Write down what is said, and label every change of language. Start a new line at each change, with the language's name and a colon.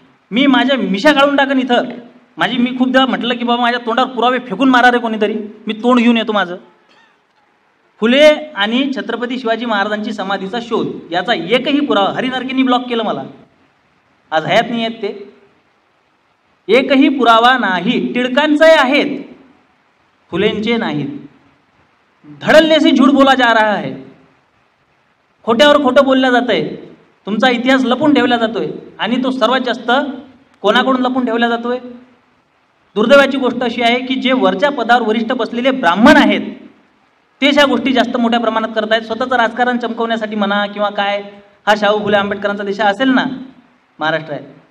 Marathi: मी माझ्या मिशा काढून टाकन इथं. मी खूपदा म्हटलं की बाबा माझ्या तोंडावर पुरावे फेकून मारा रे कोणीतरी, मी तोंड घेऊन येतो माझं. फुले आणि छत्रपती शिवाजी महाराजांची समाधीचा शोध याचा एकही पुरावा, हरिनरकेंनी ब्लॉक केलं मला, आज हयात नाही आहेत ते. एकही पुरावा नाही. टिळकांचे आहेत, फुलेंचे नाहीत.
Hindi: धड़ल्ले से झूठ बोला जा रहा है.
Marathi: खोट्यावर खोटं बोललं जात आहे. तुमचा इतिहास लपून ठेवला जातोय आणि तो सर्वात जास्त कोणाकडून लपून ठेवला जातोय? दुर्दैवाची गोष्ट अशी आहे की जे वरच्या पदावर वरिष्ठ बसलेले ब्राह्मण आहेत तेच ह्या गोष्टी जास्त मोठ्या प्रमाणात करत आहेत. स्वतःचं राजकारण चमकवण्यासाठी म्हणा किंवा काय, हा शाहू फुले आंबेडकरांचा देश असेल ना, महाराष्ट्र आहे.